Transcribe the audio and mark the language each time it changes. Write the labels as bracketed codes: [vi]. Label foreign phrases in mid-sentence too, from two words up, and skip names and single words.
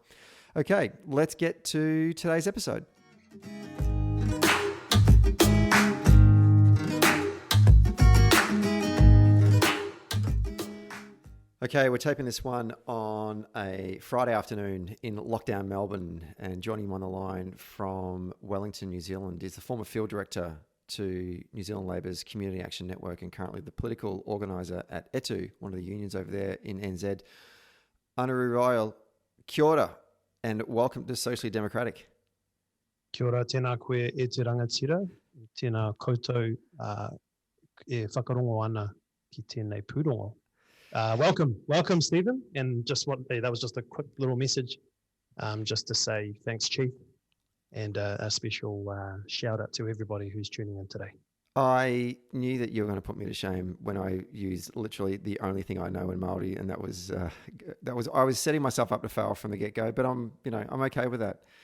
[en] Okay, let's get to today's episode. Okay, we're taping this one on a Friday afternoon in lockdown Melbourne, and joining him on the line from Wellington, New Zealand is the former field director to New Zealand Labour's Community Action Network and currently the Political Organiser at Ettu, one of the unions over there in NZ. Anaru Ryall, [mi] kia ora, [en] and welcome to Socially Democratic. [mi] Kia ora, tēnā koe e te rangatira, tēnā koutou e whakarongo ana ki tēnei pūrongo. [en] Welcome, Stephen. And that was just a quick little message, just to say thanks, Chief, and a special shout out to everybody who's tuning in today. I knew that you were going to put me to shame when I used literally the only thing I know in Maori, and that was I was setting myself up to fail from the get-go, but I'm okay with that.